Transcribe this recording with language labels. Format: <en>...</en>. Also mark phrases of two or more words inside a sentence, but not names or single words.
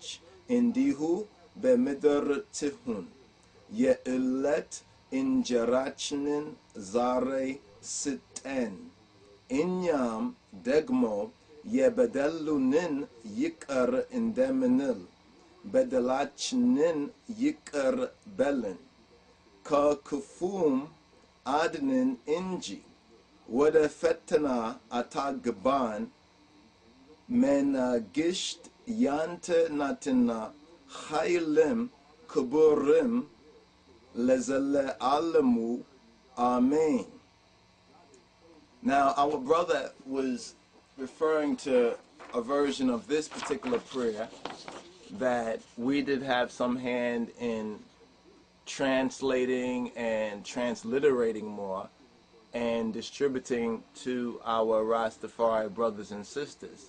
<am>እንዲሁ በምድር ትሁን የዕለት እንጀራችንን ዛሬ ስጠን እኛም ደግሞ የበደሉንን ይቅር እንደምንል በደላችንን ይቅር በለን ከክፉም አድነን እንጂ ወደ ፈተና አታግባን መንግሥት ያንተ ናትና H.I.M ክቡርም ለዘለዓለሙ.</am> <en>Amen. Now, our brother was referring to a version of this particular prayer that we did have some hand in translating and transliterating more and distributing to our Rastafari brothers and sisters.</en>